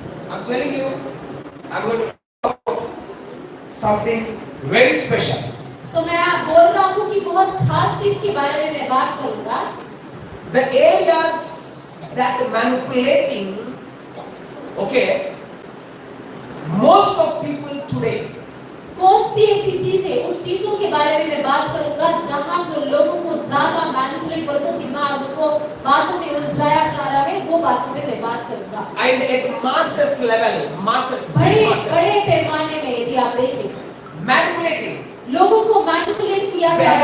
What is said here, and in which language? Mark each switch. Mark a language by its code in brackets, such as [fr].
[en] I'm telling you, I'm going to talk about something very special. [hi] तो मैं बोल रहा हूँ कि बहुत खास चीज के बारे में मैं बात करूंगा। [en] The areas that manipulating, okay, most of people today. [hi] कौन सी ऐसी चीज है, उस चीजों के बारे में मैं बात करूंगा जहां जो लोगों को ज्यादा मैनिपुलेट कर दो, दिमाग को बातों में उलझाया जा रहा है, वो बातों में मैं बात करूंगा। [en] And at masses level, masses, [hi] बड़े पैमाने में यदि आप देखें, [en] manipulating, [hi] लोगों को मैनिपुलेट किया जा रहा है,